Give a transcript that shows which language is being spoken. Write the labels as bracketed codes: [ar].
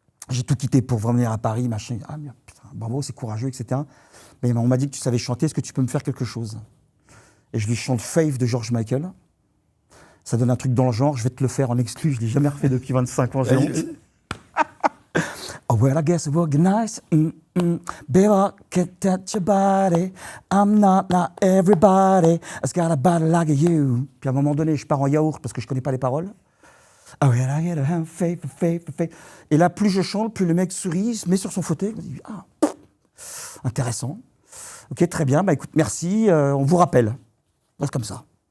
[fr] J'ai tout quitté pour venir à Paris, machin. Ah, putain, bravo, c'est courageux, etc. Mais on m'a dit que tu savais chanter, est-ce que tu peux me faire quelque chose? Et je lui chante Faith de George Michael. Ça donne un truc dans le genre, je vais te le faire en exclu, je ne l'ai jamais refait depuis 25 ans, j'ai honte. [en] Oh, well, I guess it would be nice. Baby, I can't touch your body. I'm not everybody. I've got a body like you. [fr] Puis à un moment donné, je pars en yaourt parce que je ne connais pas les paroles. [en] Oh, well, I get a faith. [fr] Et là, plus je chante, plus le mec sourit, se met sur son fauteuil. Il me dit, ah, intéressant. Ok, très bien, bah écoute, merci, on vous rappelle. C'est comme ça.